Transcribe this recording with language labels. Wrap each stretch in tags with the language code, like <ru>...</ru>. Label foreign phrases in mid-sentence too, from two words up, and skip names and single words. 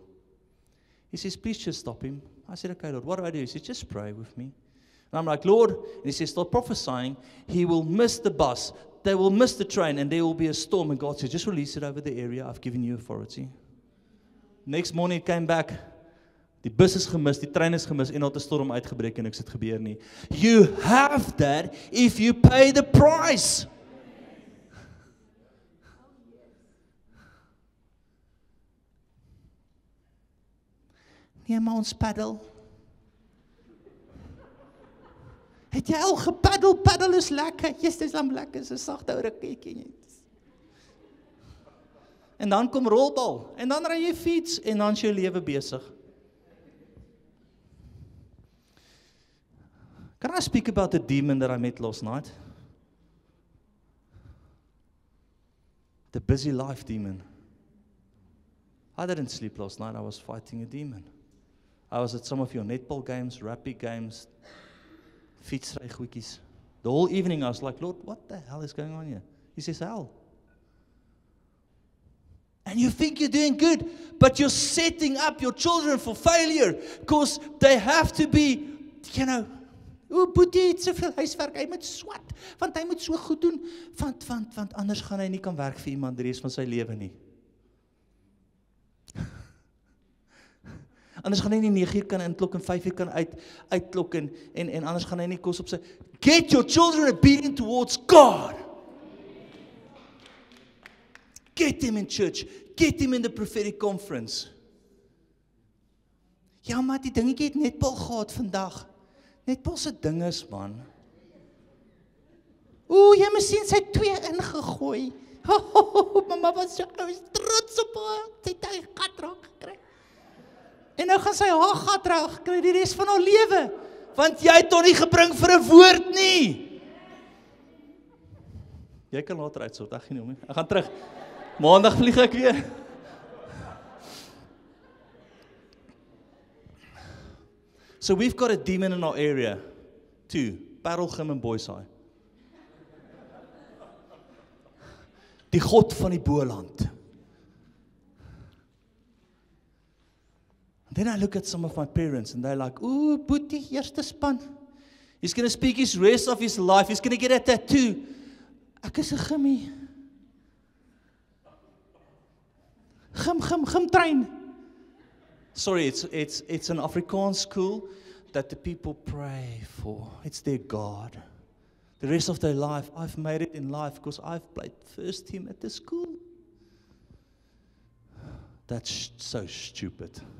<en>He says, please just stop him. I said, okay, Lord, what do I do? He says, just pray with me. And I'm like, Lord, and he says, start prophesying. He will miss the bus. They will miss the train, and there will be a storm. And God said, just release it over the area. I've given you authority. Next morning, it came back.</en> <af>Die bus is gemis, die trein is gemis, en daar het 'n storm uitgebreek en niks het gebeur nie.</af> <en>You have that if you pay the price.</en> <af>Nee, maar ons paddel. Het jy al gepaddel? Paddel is lekker. Yes, dis dan lekker. So sagte ou rukkie. En dan kom rolbal, en dan ry jy fiets, en dan is jou lewe besig.</af> <en>Can I speak about the demon that I met last night? The busy life demon. I didn't sleep last night. I was fighting a demon. I was at some of your netball games, rugby games,</en> <af>fietsry goedjies.</af> <en>The whole evening I was like, Lord, what the hell is going on here? He says, hell. And you think you're doing good, but you're setting up your children for failure because they have to be,</en> <af>Boetie het soveel huiswerk, hy moet swat, want hy moet so goed doen, want anders gaan hy nie kan werk vir iemand die res van sy lewe nie. Anders gaan hy nie 9 uur kan inklok en 5 uur kan uitklok en anders gaan hy nie kos op sy.</af> <en>Get your children obedient towards God. Get them in church. Get them in the prophetic conference.</en> <af>Ja, maar die dingetjie het netbal gehad vandag. Netbal se ding is, man. Jy moet sien, sy 2 ingegooi. Mama was so trots op haar. Sy het haar gat raak gekry. En nou gaan sy haar gat raak gekry die res van haar lewe. Want jy het hom nie gebring vir 'n woord nie. Jy kan later uitsort, ek gaan nie. Ek gaan terug. Maandag vlieg ek weer.</af> <en>So we've got a demon in our area, too.</en> <af>Parelgym en Boyside. Die God van die Boland.</af> <en>Then I look at some of my parents and they're like,</en> <af>ooh, Boetie, eerste span.</af> <en>He's going to speak his rest of his life. He's going to get a tattoo.</en> <af>Ek is 'n gimmie. Gim train.</af> <en>Sorry, it's an Afrikaans school that the people pray for. It's their God. The rest of their life, I've made it in life because I've played first team at the school. That's so stupid.</en>